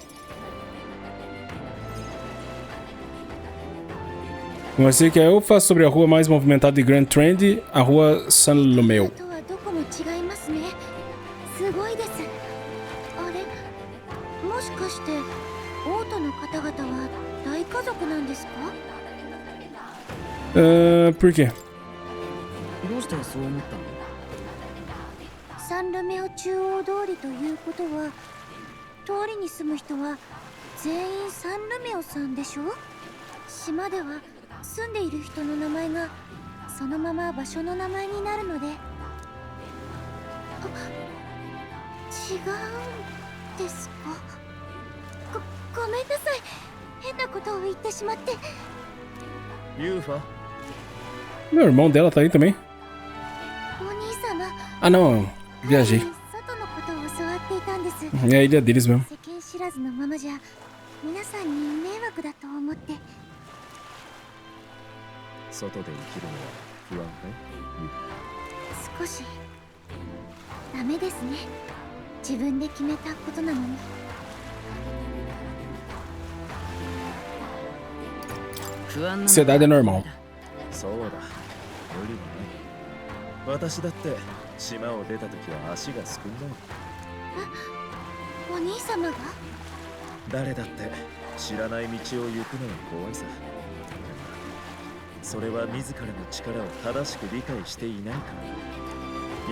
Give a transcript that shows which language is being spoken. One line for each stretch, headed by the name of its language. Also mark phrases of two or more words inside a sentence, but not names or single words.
Portuguese: Você que eu faço sobre a rua mais movimentada de Grand Trend, a rua San Lomeu. Por quê?
Japanese: サンルメオ中央通りということは、通りに住む人は全員サンルメオさんでしょ。島では住んでいる人の名前がそのまま場所の名前になるので。違うんですか。ごめんなさい、変なことを言ってしまって。ユーファ
Portuguese: Meu irmão dela tá aí também. Ah não, viajei. É a ilha deles mesmo. Ansiedade é normal.
Japanese: 私だって島を出た時は足がすくんだよ。お兄様が？誰だって知らない道を行くのが怖いさ。それは自らの力を正しく理解していないから。